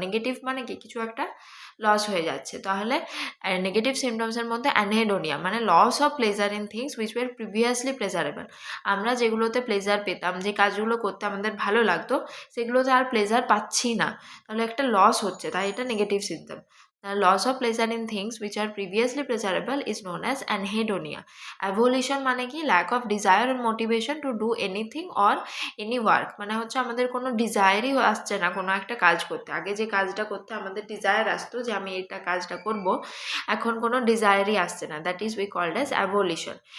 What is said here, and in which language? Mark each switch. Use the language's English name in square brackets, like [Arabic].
[Bangla] Negative মানে কি, কিছু একটা লস হয়ে যাচ্ছে। তাহলে নেগেটিভ সিমটমসের মধ্যে অ্যানহেডোনিয়া মানে [English] Loss of pleasure in things which were previously pleasurable. [Bangla] আমরা যেগুলোতে প্লেজার পেতাম, যে কাজগুলো করতে আমাদের ভালো লাগতো, সেগুলোতে আর প্লেজার পাচ্ছি না, তাহলে একটা লস হচ্ছে, তাই এটা negative symptom. [English] The loss of pleasure in things which are previously pleasurable is known as anhedonia. Avolition মানে কি, lack of desire or motivation to do anything or any work, [Bangla] মানে হচ্ছে আমাদের কোনো ডিজায়ারই আসছে না কোনো একটা কাজ করতে। আগে যে কাজটা করতে আমাদের ডিজায়ার আসতো যে আমি এটা কাজটা করব, এখন কোনো ডিজায়ারই আসছে না, [English] That is we called as avolition.